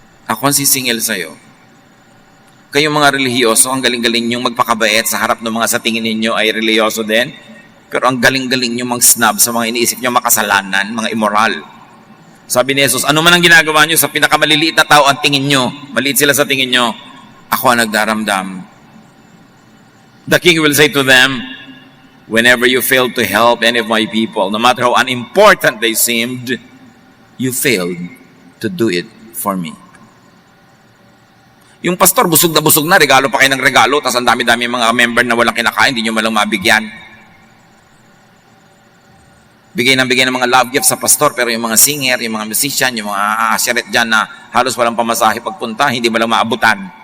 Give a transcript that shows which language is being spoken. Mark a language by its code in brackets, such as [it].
[tl] Ako ang sisingil sa iyo. Kayong mga relihiyoso, ang galing-galing niyong magpakabait sa harap ng mga sa tingin ninyo ay relihiyoso din. Pero ang galing-galing nyo mag-snub sa mga iniisip nyo makasalanan, mga immoral. Sabi ni Jesus, ano man ang ginagawa nyo sa pinakamaliliit na tao ang tingin nyo, maliit sila sa tingin nyo, ako ang nagdaramdam. [en] The king will say to them, whenever you failed to help any of my people, no matter how unimportant they seemed, you failed to do it for me. [tl] Yung pastor, busog na, regalo pa kayo ng regalo, tapos ang dami-dami mga member na walang kinakain, hindi nyo malang mabigyan. Bigay ng mga love gifts sa pastor, pero yung mga singer, yung mga musician, yung mga aseret dyan na halos walang pamasahe pagpunta, hindi mo lang maabutan.